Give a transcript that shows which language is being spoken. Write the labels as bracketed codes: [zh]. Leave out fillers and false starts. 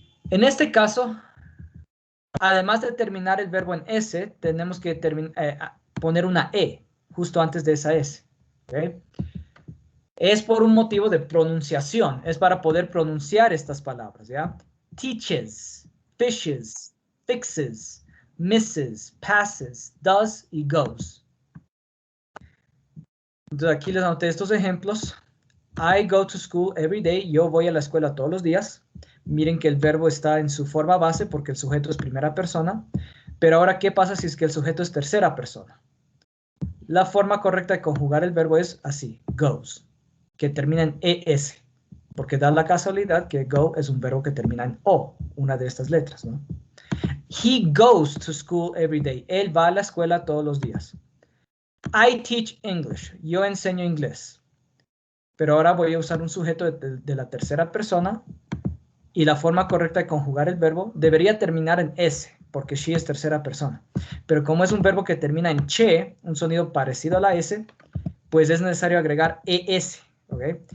[es] En este caso, además de terminar el verbo en S, tenemos que poner una E justo antes de esa S. ¿Okay? Es por un motivo de pronunciación. Es para poder pronunciar estas palabras, ¿ya? [en] Teaches, fishes, fixes, misses, passes, does y goes. [es] Entonces aquí les anoté estos ejemplos. [en] I go to school every day. [es] Yo voy a la escuela todos los días. Miren que el verbo está en su forma base porque el sujeto es primera persona. Pero ahora, ¿qué pasa si es que el sujeto es tercera persona? La forma correcta de conjugar el verbo es así, goes, que termina en ES, porque da la casualidad que go es un verbo que termina en O, una de estas letras, ¿no? [en] He goes to school every day. [es] Él va a la escuela todos los días. [en] I teach English. [es] Yo enseño inglés. Pero ahora voy a usar un sujeto de la tercera persona y la forma correcta de conjugar el verbo debería terminar en S, porque she es tercera persona. Pero como es un verbo que termina en che, un sonido parecido a la S, pues es necesario agregar ES. ¿Okay?